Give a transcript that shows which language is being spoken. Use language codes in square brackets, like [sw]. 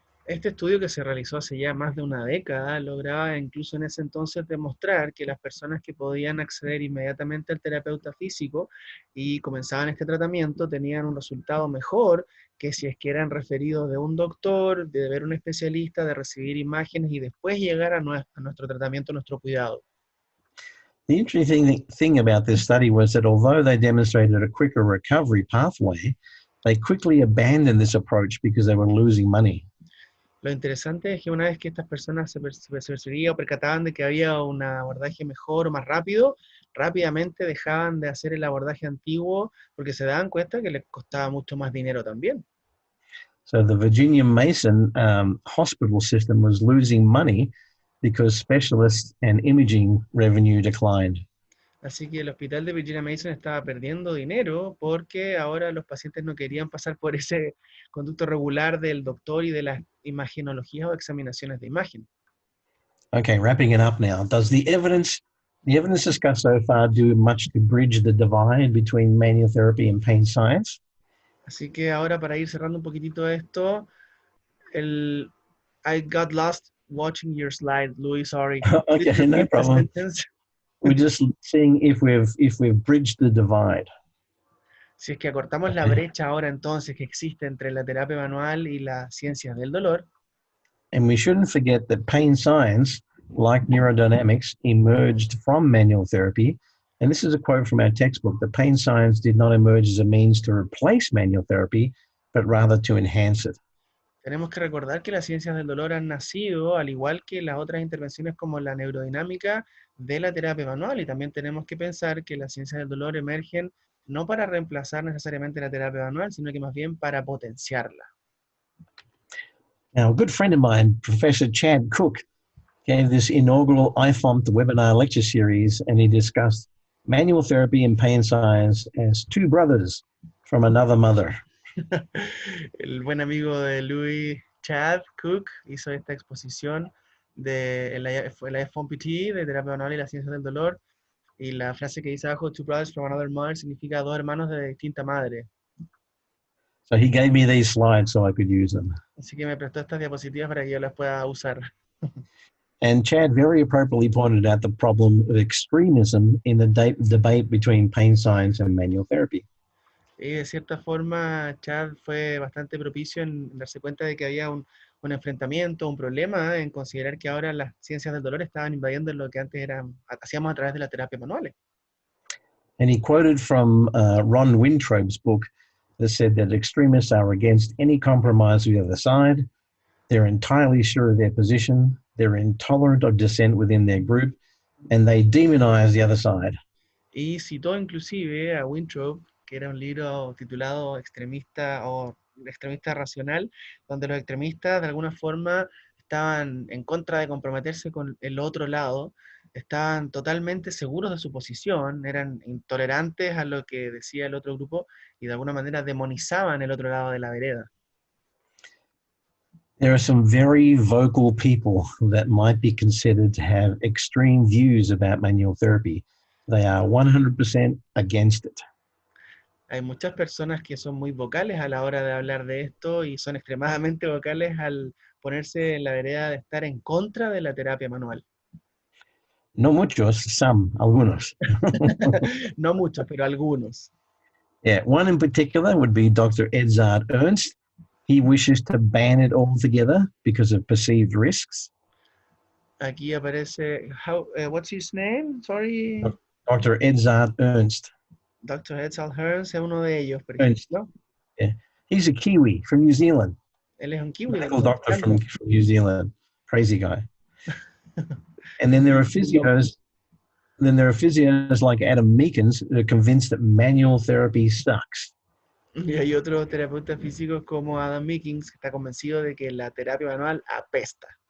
[es] Este estudio que se realizó hace ya más de una década lograba incluso en ese entonces demostrar que las personas que podían acceder inmediatamente al terapeuta físico y comenzaban este tratamiento tenían un resultado mejor que si es que eran referidos de un doctor, de ver un especialista, de recibir imágenes y después llegar a nuestro tratamiento, a nuestro cuidado. [en] The interesting thing about this study was that although they demonstrated a quicker recovery pathway, they quickly abandoned this approach because they were losing money. [es] Lo interesante es que una vez que estas personas se percibían o percataban de que había un abordaje mejor o más rápido, rápidamente dejaban de hacer el abordaje antiguo porque se daban cuenta que les costaba mucho más dinero también. [en] So the Virginia Mason hospital system was losing money because specialists and imaging revenue declined. [es] Así que el hospital de Virginia Mason estaba perdiendo dinero porque ahora los pacientes no querían pasar por ese conducto regular del doctor y de las imagenologías o examinaciones de imagen. [en] Okay, wrapping it up now. Does the evidence discussed so far do much to bridge the divide between manual therapy and pain science? [es] Así que ahora para ir cerrando un poquitito esto, [en] I got lost watching your slide, Louis, sorry. Okay, no problem. We're just seeing if we've bridged the divide. [es] Si es que acortamos la brecha ahora entonces que existe entre la terapia manual y las ciencias del dolor, [en] And we shouldn't forget that pain science, like neurodynamics, emerged from manual therapy. And this is a quote from our textbook: the pain science did not emerge as a means to replace manual therapy, but rather to enhance it. [es] tenemos que recordar que las ciencias del dolor han nacido, al igual que las otras intervenciones como la neurodinámica, de la terapia manual. Y también tenemos que pensar que las ciencias del dolor emergen no para reemplazar necesariamente la terapia manual, sino que más bien para potenciarla. [en] Now, a good friend of mine, Professor Chad Cook, gave this inaugural IFOMT webinar lecture series, and he discussed manual therapy and pain science as two brothers from another mother. [es] El buen amigo de Louis, Chad Cook, hizo esta exposición de la FOMPT de terapia manual y las ciencias del dolor. Y la frase que dice abajo, [en] two brothers from another mother, [es] significa dos hermanos de distinta madre. [en] So he gave me these slides so I could use them. [es] Así que me prestó estas diapositivas para que yo las pueda usar. [en] And Chad very appropriately pointed out the problem of extremism in the debate between pain science and manual therapy. [es] Y de cierta forma, Chad fue bastante propicio en darse cuenta de que había un enfrentamiento, un problema en considerar que ahora las ciencias del dolor estaban invadiendo lo que antes hacíamos a través de las terapias manuales. [en] And he quoted from Ron Wintrobe's book that said that extremists are against any compromise with the other side. They're entirely sure of their position. They're intolerant of dissent within their group, and they demonize the other side. [es] Y citó inclusive a Winthrop, que era un libro titulado Extremista o Extremista Racional, donde los extremistas de alguna forma estaban en contra de comprometerse con el otro lado, estaban totalmente seguros de su posición, eran intolerantes a lo que decía el otro grupo y de alguna manera demonizaban el otro lado de la vereda. [en] There are some very vocal people that might be considered to have extreme views about manual therapy. They are 100% against it. [es] Hay muchas personas que son muy vocales a la hora de hablar de esto y son extremadamente vocales al ponerse en la vereda de estar en contra de la terapia manual. No muchos, [en] some, [es] algunos. No muchos, pero algunos. [en] Yeah, one in particular would be Dr. Edzard Ernst. He wishes to ban it altogether because of perceived risks. [es] Aquí aparece, [en] what's his name? Sorry. Dr. Edzard Ernst. Dr. [es] Edsel Hearns es uno de ellos, por [en] Ernst. [es] ejemplo. [en] Yeah. He's a Kiwi from New Zealand. [es] Él es un kiwi. [en] Medical doctor from New Zealand. Crazy guy. And then there are physios. Then there are physios like Adam Meekins who are convinced that manual therapy sucks. [es] Y hay otros terapeutas físicos como Adam Meekins que está convencido de que la terapia manual apesta.